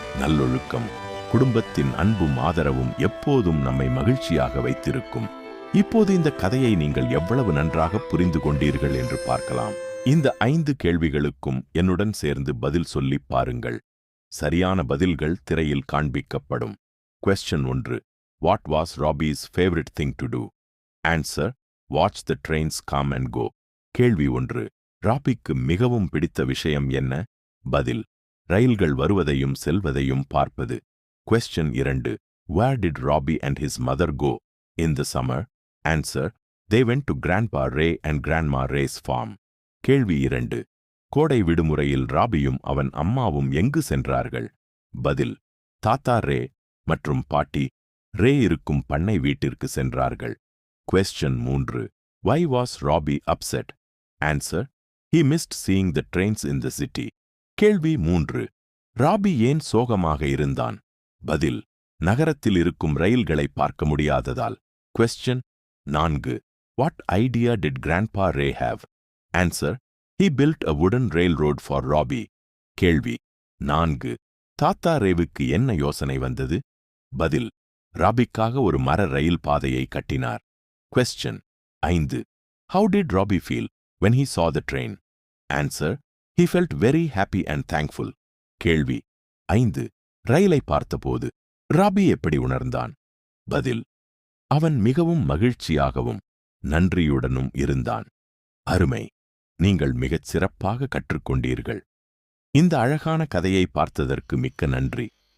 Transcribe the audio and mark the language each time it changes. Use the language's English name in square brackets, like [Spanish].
[Tamil] நல்லொழுக்கம், குடும்பத்தின் அன்பும் ஆதரவும் எப்போதும் நம்மை மகிழ்ச்சியாக வைத்திருக்கும். இப்போது இந்த கதையை நீங்கள் எவ்வளவு நன்றாக புரிந்து கொண்டீர்கள் என்று பார்க்கலாம். இந்த 5 கேள்விகளுக்கும் என்னுடன் சேர்ந்து பதில் சொல்லி பாருங்கள். சரியான பதில்கள் திரையில் காண்பிக்கப்படும். [English] Question 1. What was Robbie's favorite thing to do? Answer. Watch the trains come and go. [Tamil] கேள்வி 1. ராபிக்கு மிகவும் பிடித்த விஷயம் என்ன? பதில். ரயில்கள் வருவதையும் செல்வதையும் பார்ப்பது. [English] Question 2. Where did Robbie and his mother go in the summer? Answer. They went to Grandpa Ray and Grandma Ray's farm. [Tamil] கேள்வி 2. கோடை விடுமுறையில் ராபியும் அவன் அம்மாவும் எங்கு சென்றார்கள்? பதில். தாத்தா ரே மற்றும் பாட்டி ரே இருக்கும் பண்ணை வீட்டிற்கு சென்றார்கள். [English] Question 3. Why was Robbie upset? Answer. He missed seeing the trains in the city. [Tamil] கேள்வி 3. ராபி ஏன் சோகமாக இருந்தான்? பதில். நகரத்தில் இருக்கும் ரயில்களை பார்க்க முடியாததால். [English] Question 4. What idea did Grandpa Ray have? Answer. He built a wooden railroad for Robbie. [Tamil] கேள்வி 4. தாத்தா ரேவுக்கு என்ன யோசனை வந்தது? பதில். ராபிக்காக ஒரு மர ரயில் பாதையை கட்டினார். [English] Question 5. How did Robbie feel when he saw the train? Answer. He felt very happy and thankful. [Tamil] கேள்வி 5. ரயிலை பார்த்தபோது ராபி எப்படி உணர்ந்தான்? பதில். அவன் மிகவும் மகிழ்ச்சியாகவும் நன்றியுடனும் இருந்தான். அருமை! நீங்கள் மிகச் சிறப்பாக கற்றுக்கொண்டீர்கள். இந்த அழகான கதையை பார்த்ததற்கு மிக்க நன்றி.